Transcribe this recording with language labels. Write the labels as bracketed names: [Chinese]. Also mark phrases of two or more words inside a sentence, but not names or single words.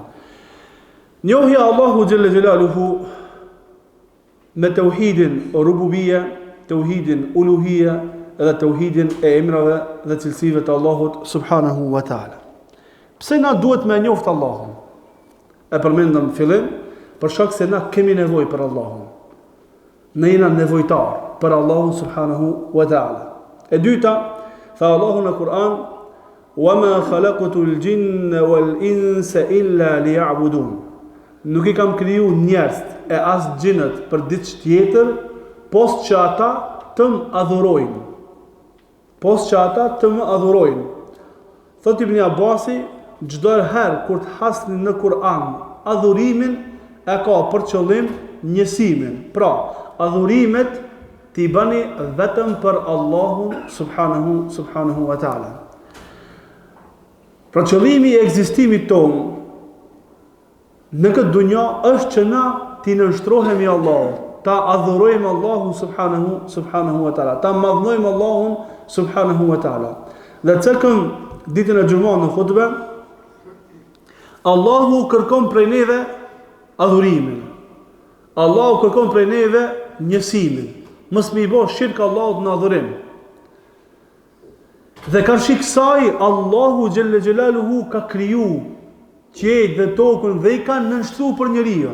[Albanian] Njohja e Allahut [Arabic] جل جلاله [Albanian] me tauhidin rububia, tauhidin uluhia dhe tauhidin e emrave dhe cilësive të Allahut [Arabic] سبحانه وتعالى. [Albanian] Pse na duhet me njoft Allahun? E përmendëm në fillim, për shkak se na kemi nevojë për Allahun. Ne jena nevojtar për Allahun [Arabic] سبحانه وتعالى. [Albanian] E dyta, tha Allahu në Kur'an: [Arabic] "وما خلقت الجن والإنس إلا ليعبدون." [Albanian] Nuk I kam kriju njerëzit e as xhinët për diçka tjetër, post që ata të më adhurojnë. Post që ata të më adhurojnë. Thot Ibn Abasi, çdo herë kur të hasni në Kur'an adhurimin e ka për qëllim njësimin. Pra, adhurimet t'i bëni vetëm për Allahun [Arabic] سبحانه وتعالى. [Albanian] Pra qëllimi I ekzistimit tonë në këtë dunja është që na t'i nënshtrohemi Allahut, ta adhurojmë Allahun [Arabic] سبحانه وتعالى, [Albanian] ta madhnojmë Allahun [Arabic] سبحانه وتعالى. [Albanian] Dhe cekëm ditën e gjumon në khutbe, Allahu kërkon prej neve adhurimin. Allahu kërkon prej neve njësimin. Mos më I bësh shirk Allahut në adhurim. Dhe ka shikësaj, Allahu [Arabic] جل جلاله [Albanian] ka kriju qiejt dhe tokën dhe I ka nënshtru për njeriu.